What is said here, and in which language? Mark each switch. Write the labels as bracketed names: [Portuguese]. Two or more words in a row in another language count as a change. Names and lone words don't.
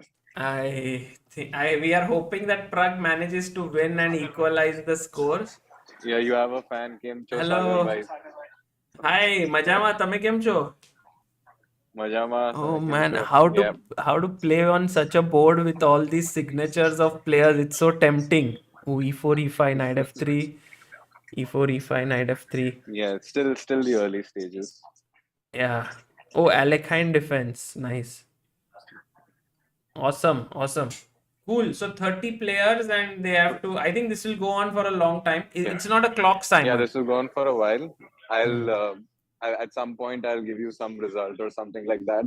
[English] We are hoping that Pragg manages to win and equalize the scores. Yeah, you have a fan. [Gujarati] કેમ છો [English] Hello. Sagar bhai? [Gujarati] Hi, Majama, tame કેમ છો? Majama. [English] Oh [Gujarati] keem [English] man, [Gujarati] cho? [English] how Yeah. to play on such a board with all these signatures of players? It's so tempting. Oh, e4, e5, knight f3, e4, e5, knight f3. Yeah, it's still the early stages. Yeah. Oh, Alekhine defense. Nice. Awesome. Cool. So 30 players and they have to. I think this will go on for a long time. It's not a clock, Simon. Yeah, this will go on for a while. At some point I'll give you some result or something like that.